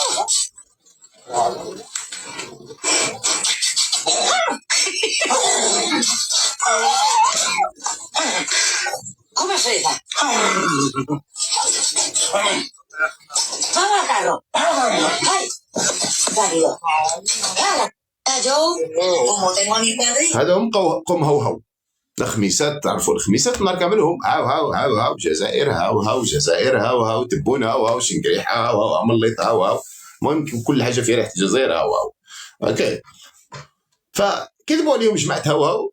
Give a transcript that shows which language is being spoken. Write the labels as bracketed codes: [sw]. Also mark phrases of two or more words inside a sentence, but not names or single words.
[es] ¿Cómo es esa? Vamos al carro. ¡Ay! Rápido. Yo, como tengo a mi padre. [ar] هذا هم قوم هوهو. الخميسات، تعرفوا الخميسات نهار كاملهم هاو هاو هاو هاو جزائر، هاو هاو جزائر، هاو هاو تبون، هاو هاو شنقريحة، هاو هاو عمليط، هاو هاو. المهم كل حاجة في ريحة الجزائر، هاو هاو. اوكي، فكذبوا عليهم جماعة هاو هاو.